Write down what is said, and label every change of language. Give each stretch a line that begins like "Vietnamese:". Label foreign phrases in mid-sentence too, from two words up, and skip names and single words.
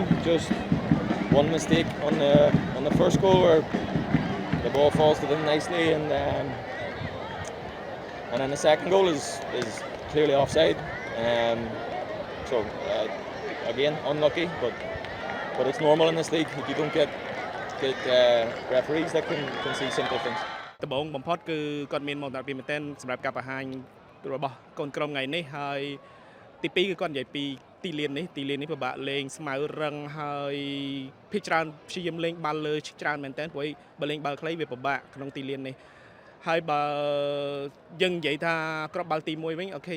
English: Just one mistake on the first goal where the ball falls to them nicely, and then the second goal is clearly offside. So again, unlucky, but it's normal in this league. You don't get referees that can see simple things.
Khmer: ដំបូងបំផុតគឺគាត់មានមកតាពីមែនទែនសម្រាប់ការបង្ហាញរបស់កូនក្រុមថ្ងៃនេះហើយទី2គឺគាត់និយាយពីទីលាននេះពិបាកលេងស្មៅរឹងហើយភាគច្រើនព្យាយាម លេងបាល់លើច្រើនមែនទែនព្រោះបើលេងបាល់ខ្លីវាពិបាកក្នុងទីលាននេះហើយបើយើងនិយាយថាគ្រាប់បាល់ទី1វិញអូខេ